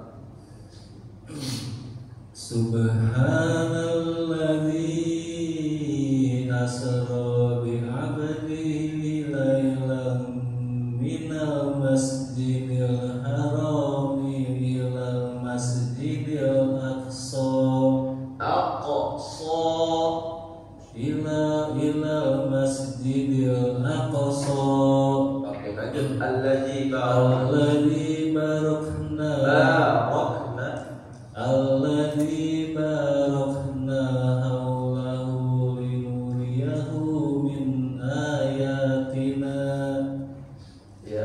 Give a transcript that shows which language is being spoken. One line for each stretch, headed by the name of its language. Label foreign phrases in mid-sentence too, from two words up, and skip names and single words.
Arabic: سبحان الذي أسرى بعبده ليلا من المسجد الحرام إلى المسجد الأقصى. إلى المسجد الأقصى.
Indonesian: Oke, lanjut. Alladzi
Arabic: باركنا حوله لنريه من آياتنا.
Indonesian: Ya.